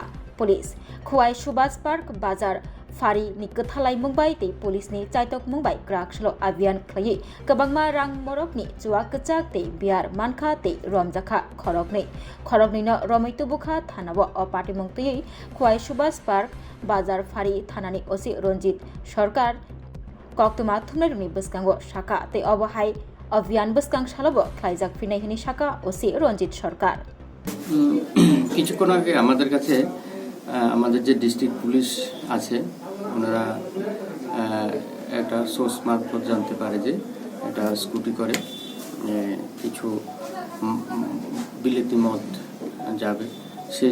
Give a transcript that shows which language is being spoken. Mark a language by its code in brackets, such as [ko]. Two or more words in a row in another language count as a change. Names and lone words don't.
[trp] police khowai Subhas Park bazar Fari ni kethalai mungbai te police ni chaitok mungbai krakslo abian khlai kabangma rang Borokni Chuwak kachak te beer mankha te Romkha Khoroknwi no Romaitubukha thanabo opati mungtui khowai Subhas Park bazar Fari thanani osi Ranjit Sarkar Koktuma Thumnaruni Buskango Shaka te Obahai Avian Buskang Shalobo Klaijak Finahini Shaka osi Ranjit Sarkar [bn] কিছুক্ষণ আগে আমাদের কাছে আমাদের যে [en] district police [bn] আছে ওনারা একটা সোর্স মারফত জানতে পারে যে এটা স্কুটি করে কিছু বিলেতি মদ যাবে সেই